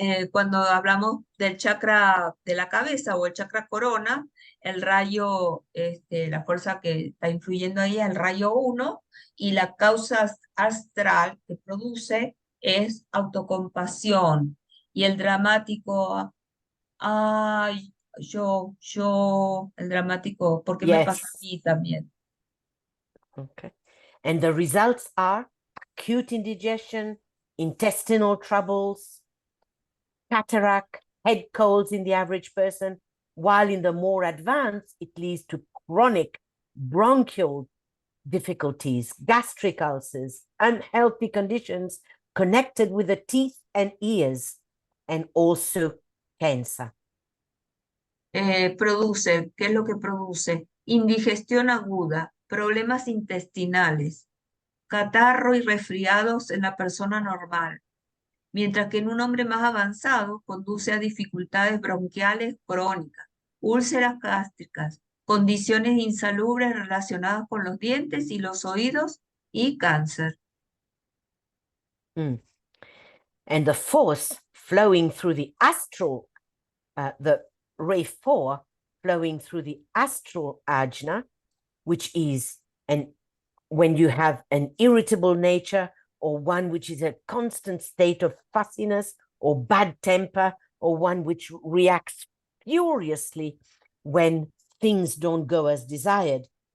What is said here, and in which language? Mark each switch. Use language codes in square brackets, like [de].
[es] Cuando hablamos del chakra de la cabeza o el chakra corona, el rayo, la fuerza que está influyendo ahí es el rayo 1 y la causa astral que produce es autocompasión. Y el dramático, ay, el dramático, porque me pasa a mí también. [en] Okay. And the results are acute indigestion, intestinal troubles, cataract, head colds in the average person, while in the more advanced, it leads to chronic bronchial difficulties, gastric ulcers, unhealthy conditions connected with the teeth and ears, and also cancer. [es] Produce, ¿qué es lo que produce? Indigestión aguda, problemas intestinales, catarro y resfriados en la persona normal, mientras que en un hombre más avanzado conduce a dificultades bronquiales crónicas, úlceras gástricas, condiciones insalubres relacionadas con los dientes y los oídos y cáncer. Mm. [en] And the force flowing through the astral, the ray 4 flowing through the astral ajna, which is when you have an irritable nature or one which is a constant state of fussiness or bad temper or one which reacts furiously when things don't go as desired.